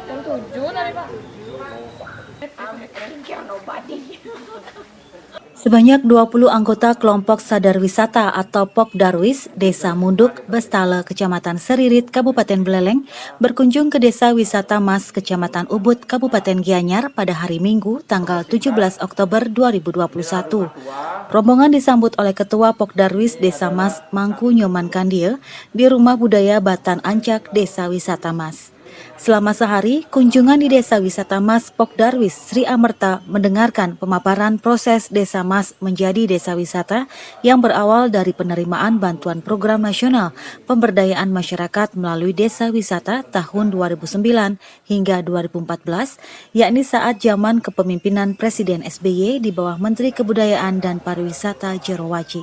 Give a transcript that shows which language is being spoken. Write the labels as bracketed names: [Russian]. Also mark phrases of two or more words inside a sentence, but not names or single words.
[Indonesian] 7 tadi Pak. Sebanyak 20 anggota kelompok sadar wisata atau Pokdarwis Desa Munduk, Bestala, Kecamatan Seririt, Kabupaten Buleleng berkunjung ke Desa Wisata Mas, Kecamatan Ubud, Kabupaten Gianyar pada hari Minggu, tanggal 17 Oktober 2021. Rombongan disambut oleh Ketua Pokdarwis Desa Mas, Mangku Nyoman Kandie, di Rumah Budaya Batan Ancak, Desa Wisata Mas. Selama sehari, kunjungan di Desa Wisata Mas Pokdarwis Sri Amerta mendengarkan pemaparan proses Desa Mas menjadi desa wisata yang berawal dari penerimaan bantuan program nasional pemberdayaan masyarakat melalui Desa Wisata tahun 2009 hingga 2014, yakni saat zaman kepemimpinan Presiden SBY di bawah Menteri Kebudayaan dan Pariwisata Jerowaci.